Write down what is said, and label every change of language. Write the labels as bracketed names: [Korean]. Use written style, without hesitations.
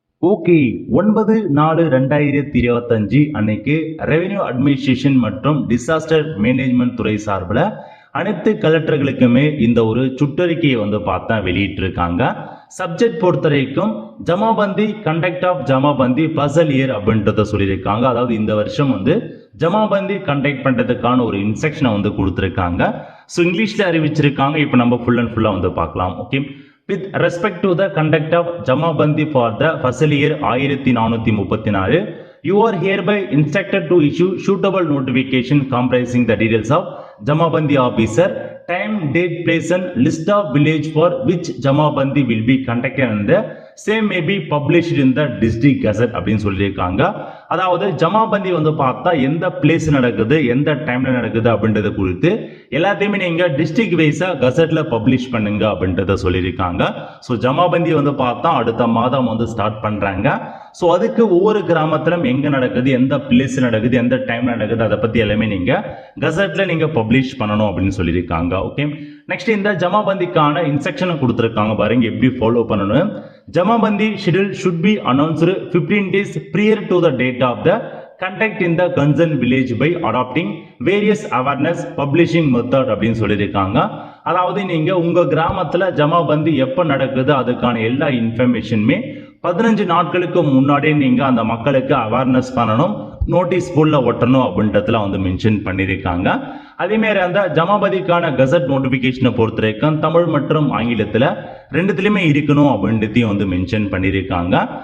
[Tamil] Okay, 9/4/2025 அன்னைக்கு revenue administration மற்றும் disaster management துறை சார்பில் அனைத்து கலெக்டர்களுக்குமே இந்த ஒரு சுற்றறிக்கையை பார்த்தா வெளியிட்டிருக்காங்க. சப்ஜெக்ட் பொறுத்த வரைக்கும் jamabandi conduct of jamabandi Basil year அப்படின்றத சொல்லியிருக்காங்க. அதாவது இந்த வருஷம் ஜமாபந்தி கண்டக்ட் பண்றதுக்கான ஒரு இன்ஸ்ட்ரக்ஷனை கொடுத்துருக்காங்க. ஸோ இங்கிலீஷ்ல அறிவிச்சிருக்காங்க. இப்போ நம்ம ஃபுல் அண்ட் ஃபுல்லா பார்க்கலாம். [English] okay, with respect to the conduct of Jamabandi for the Fasal year 1434, you are hereby instructed to issue suitable notification comprising the details of Jamabandi officer, time, date, place and list of village for which Jamabandi will be conducted and the same may be published in the district gazette [Tamil] அப்படின்னு சொல்லியிருக்காங்க. அதாவது ஜமாபந்தி பார்த்தா எந்த place நடக்குது, எந்த டைம்ல நடக்குது அப்படின்றத குறித்து எல்லாத்தையுமே நீங்க டிஸ்ட்ரிக்ட் வைஸா கசட்ல பப்ளிஷ் பண்ணுங்க அப்படின்றத சொல்லியிருக்காங்க. ஸோ ஜமாபந்தி பார்த்தா அடுத்த மாதம் ஸ்டார்ட் பண்றாங்க. ஸோ அதுக்கு ஒவ்வொரு கிராமத்திலும் எங்க நடக்குது, எந்த பிளேஸ் நடக்குது, எந்த டைம் நடக்குது, அதை பத்தி எல்லாமே நீங்க கசட்ல நீங்க பப்ளிஷ் பண்ணணும் அப்படின்னு சொல்லியிருக்காங்க. ஓகே, நெக்ஸ்ட் இந்த ஜமாபந்திக்கான இன்ஸ்ட்ரக்ஷன் கொடுத்துருக்காங்க பாருங்க, எப்படி ஃபாலோ பண்ணணும். [English] Jamabandi schedule should be announced 15 days prior to the date of the conduct in the concerned village by adopting various awareness publishing method [Tamil] அப்படின்னு சொல்லியிருக்காங்க. அதாவது நீங்க உங்க கிராமத்துல ஜமாபந்தி எப்ப நடக்குது அதுக்கான எல்லா இன்ஃபர்மேஷனுமே 15 நாட்களுக்கு முன்னாடியே நீங்க அந்த மக்களுக்கு அவேர்னஸ் பண்ணணும், நோட்டீஸ் போர்ட்ல ஒட்டணும் அப்படின்றதுல மென்ஷன் பண்ணியிருக்காங்க. அதே மாதிரி அந்த ஜமாபதிக்கான கசட் நோட்டிபிகேஷனை பொறுத்த வரைக்கும் தமிழ் மற்றும் ஆங்கிலத்தில் ரெண்டுத்திலுமே இருக்கணும் அப்படின்றதையும் மென்ஷன் பண்ணியிருக்காங்க.